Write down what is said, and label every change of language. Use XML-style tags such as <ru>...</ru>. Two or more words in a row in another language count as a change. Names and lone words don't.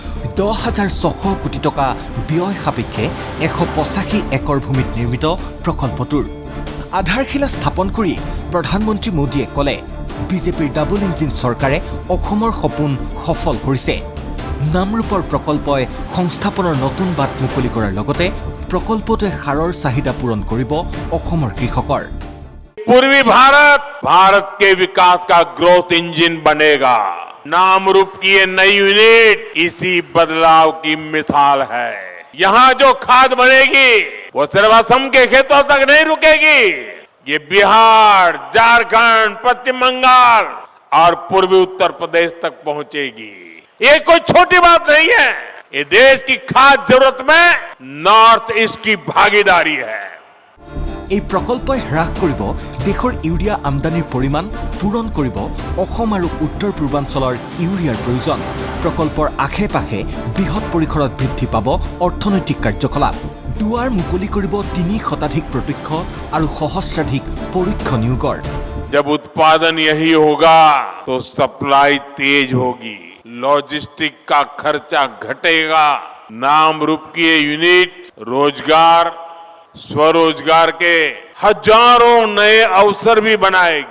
<as>10,600 কোটি টকা ব্যয় সাপেক্ষে 185 একৰ ভূমিত নিৰ্মিত প্ৰকল্পটোৰ আধাৰশিলা স্থাপন কৰি প্ৰধানমন্ত্ৰী মোদীয়ে ক'লে বিজেপিৰ</as> <en>double engine</en> <as>চৰকাৰে অসমৰ সপোন সফল কৰিছে। নামৰূপৰ প্ৰকল্পই সংস্থাপনৰ নতুন বাট মুকলি কৰাৰ লগতে প্ৰকল্পটোৱে সাৰৰ চাহিদা পূৰণ কৰিব অসমৰ কৃষকৰ।</as> <hi>पूर्वी भारत के विकास का</hi> <en>growth engine</en> <hi>बनेगा। नामरूप की ये नई यूनिट इसी बदलाव की मिसाल है। यहाँ जो खाद बनेगी वो सिर्फ असम के खेतों तक नहीं रुकेगी, ये बिहार, झारखंड, पश्चिम बंगाल और पूर्वी उत्तर प्रदेश तक पहुंचेगी। ये कोई छोटी बात नहीं है, ये देश की खाद जरूरत में नॉर्थ ईस्ट की भागीदारी है।</hi> <as>এই প্ৰকল্পই হ্ৰাস কৰিব দেশৰ ইউৰিয়া আমদানিৰ পৰিমাণ পূৰণ কৰিব অসম আৰু উত্তৰ পূৰ্বাঞ্চলৰ ইউৰিয়াৰ প্ৰয়োজন। প্ৰকল্পৰ আশে-পাশে বৃহৎ পৰিসৰত বৃদ্ধি পাব অৰ্থনৈতিক কাৰ্যকলাপ। দুৱাৰ মুকলি কৰিব 3 প্ৰত্যক্ষ আৰু সহস্ৰাধিক পৰোক্ষ নিয়োগৰ।</as> <hi>जब उत्पादन यही होगा तो सप्लाई तेज होगी, लॉजिस्टिक का खर्चा घटेगा। नामरूप की ये यूनिट रोजगार, स्वरोजगार के हजारों नए अवसर भी बनाएगी।</hi>